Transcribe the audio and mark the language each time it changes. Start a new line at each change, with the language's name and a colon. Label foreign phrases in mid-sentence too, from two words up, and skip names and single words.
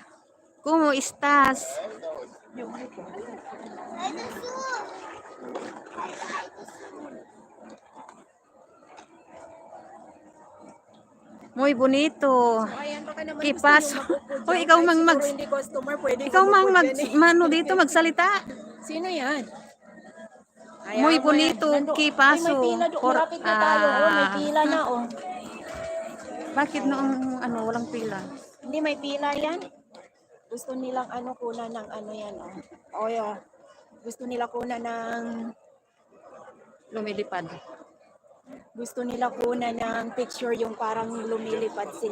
Spanish: ¿Cómo estás? Muy bonito.
Filipino: Ayan, baka naman
Spanish: ¿Qué
Filipino: gusto
Spanish: pasó?
Filipino: niyo mapupo Hoy, dyan. ikaw Kahit mang siguro mag... hindi customer, pwede Ikaw mang mapupo mag... dyan eh. Mano dito, magsalita. Sino yan? Ayan,
Spanish: Muy
Filipino: ayan.
Spanish: bonito. ¿Qué
Filipino: Ay,
Spanish: pasó?
Filipino: may pila. Malapit na tayo. Oh, may pila na. Oh. Bakit noong walang pila? Hindi, may pila yan. Gusto nilang kunan ng yan. Oh.
English: Oh, yeah.
Filipino: Gusto nila kunan ng... Lumilipad. Gusto nila kunan ng picture yung parang lumilipad sila.